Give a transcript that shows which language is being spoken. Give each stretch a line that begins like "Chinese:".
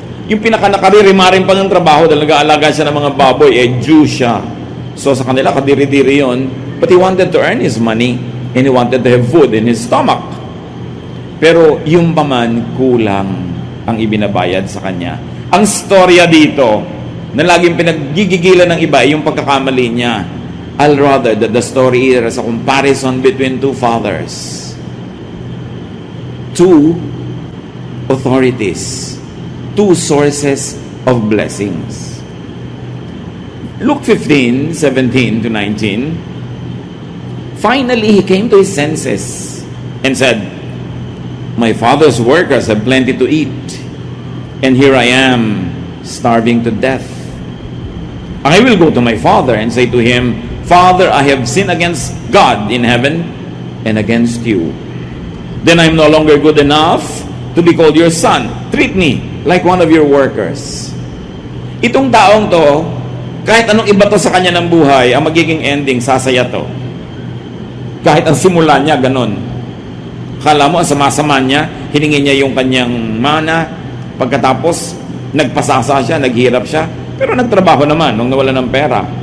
Filipino: Yung pinaka-nakaririmarin pa ng trabaho dahil nag-aalaga siya ng mga baboy, Jew siya. So sa kanila, kadiri-diri yun.
English: But he wanted to earn his money and he wanted to have food in his stomach.
Filipino: Pero yung paman, kulang ang ibinabayad sa kanya. Ang storya dito, na laging pinaggigigilan ng iba, yung pagkakamali niya.
English: I'll rather that the story is a comparison between two fathers. Two authorities. Two sources of blessings. Luke 15:17 to 19. Finally, he came to his senses and said, "My father's workers have plenty to eat, and here I am, starving to death. I will go to my father and say to him, Father, I have sinned against God in heaven and against you. Then I am no longer good enough to be called your son. Treat me like one of your workers."
Filipino: Itong taong to, kahit anong iba to sa kanya ng buhay, ang magiging ending, sasaya to. Kahit ang simula niya, ganon. Kala mo, ang sama-sama niya, hiningi niya yung kanyang mana, pagkatapos, nagpasasa siya, naghirap siya, pero nagtrabaho naman nung nawala ng pera.